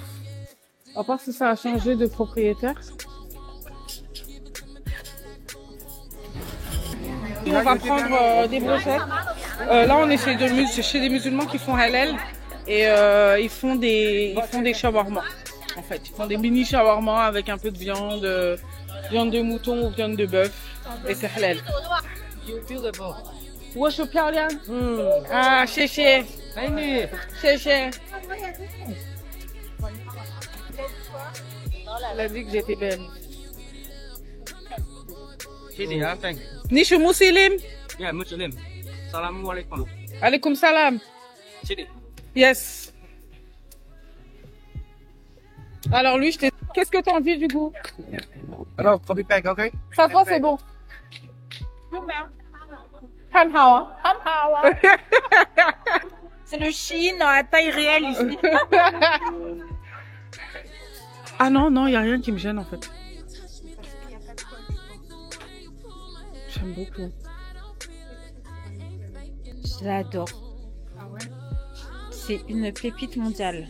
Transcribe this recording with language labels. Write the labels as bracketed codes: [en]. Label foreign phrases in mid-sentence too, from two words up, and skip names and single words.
[fr] À part si ça a changé de propriétaire. On va prendre des brochettes. Là, on est chez des musulmans qui font halal. Et ils font des shawarma. En fait, ils font des mini shawarma avec un peu de viande, viande de mouton ou viande de bœuf. Et c'est halal. [en] Beautiful. [zh] 我是漂亮。啊，谢谢，谢谢。 [fr] Elle a dit que j'étais belle. [zh] 谢谢啊 ， [en] thank you。 [zh] 你是穆斯林 [en] Yeah, Muslim. Assalamualaikum. [ar] Alaikum salam. [zh] 谢谢。 [en] Yes. [fr] Alors lui, qu'est-ce que t'en dis du goût? Alors, copy pack, okay? Ça toi, c'est bon. [zh] 很好啊，很好啊。 [fr] C'est le Chine à taille réelle ici. Ah non, non, il n'y a rien qui me gêne en fait. J'aime beaucoup. Je l'adore. C'est une pépite mondiale.